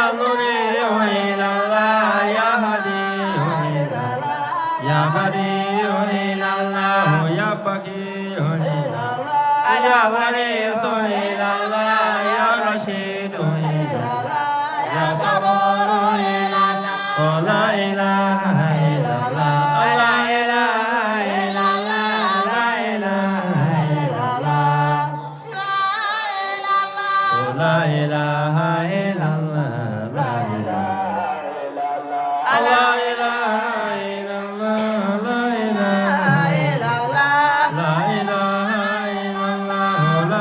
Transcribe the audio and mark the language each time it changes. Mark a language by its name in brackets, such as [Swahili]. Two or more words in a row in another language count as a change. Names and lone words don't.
[Arabic] نوري إلا الله يا هادي إلا الله يا هادي إلا الله يا باقي إلا الله يا وارث إلا الله يا رشيد إلا الله يا صبور إلا الله أوه لا إله إلا الله لا إله إلا الله لا إله إلا الله لا إله إلا الله لا إله إلا الله لا إله إلا الله لا إله إلا الله لا إله إلا الله لا